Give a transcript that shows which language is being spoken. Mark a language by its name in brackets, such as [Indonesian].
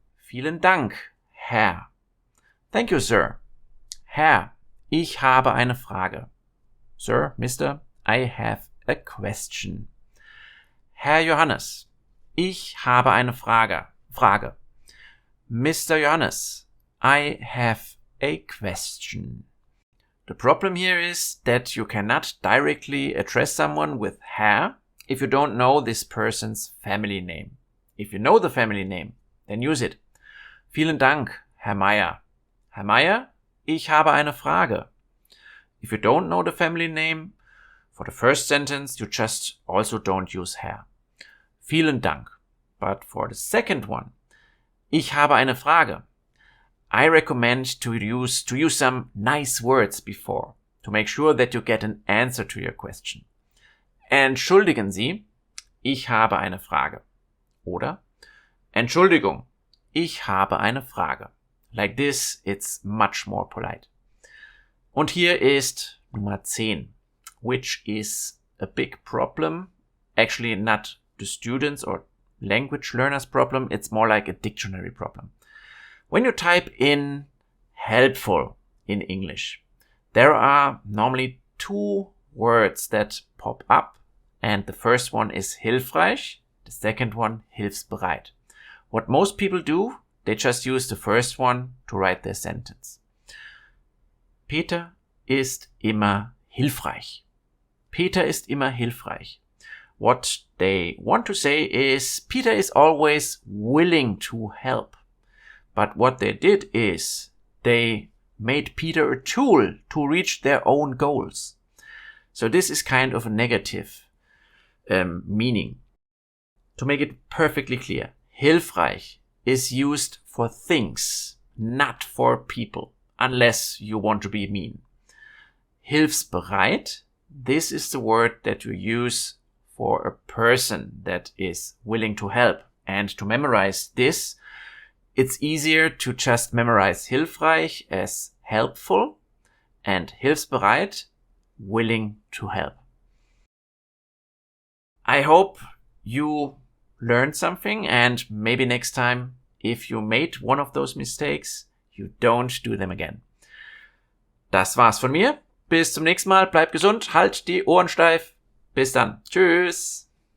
[German] Vielen Dank, Herr. [English] Thank you, sir. [German] Herr, ich habe eine Frage. [English] Sir, Mister, I have a question. [German] Herr Johannes, ich habe eine Frage. [English] Mr. Johannes, I have a question. The problem here is that you cannot directly address someone with Herr if you don't know this person's family name. If you know the family name, then use it. [German] Vielen Dank, Herr Meier. Herr Meier, ich habe eine Frage. [English] If you don't know the family name, for the first sentence, you just also don't use Herr. [German] Vielen Dank. [English] But for the second one, [German] ich habe eine Frage. [English] I recommend to use some nice words before, to make sure that you get an answer to your question. [German] Entschuldigen Sie, ich habe eine Frage. Oder, Entschuldigung, ich habe eine Frage. [English] Like this, it's much more polite. [German] Und hier ist Nummer 10, [English] which is a big problem. Actually, not the students or language learners problem. It's more like a dictionary problem. When you type in helpful in English, there are normally 2 words that pop up. And the first one is hilfreich, the second one hilfsbereit. What most people do, they just use the first one to write their sentence. [German] Peter ist immer hilfreich. Peter ist immer hilfreich. [English] What they want to say is Peter is always willing to help. But what they did is they made Peter a tool to reach their own goals. So this is kind of a negative meaning. To make it perfectly clear, hilfreich is used for things, not for people, unless you want to be mean. Hilfsbereit, this is the word that you use for a person that is willing to help. And to memorize this, it's easier to just memorize hilfreich as helpful and hilfsbereit, willing to help. I hope you learned something, and maybe next time, if you made one of those mistakes, you don't do them again. [German] Das war's von mir. Bis zum nächsten Mal. Bleibt gesund, halt die Ohren steif. Bis dann. Tschüss.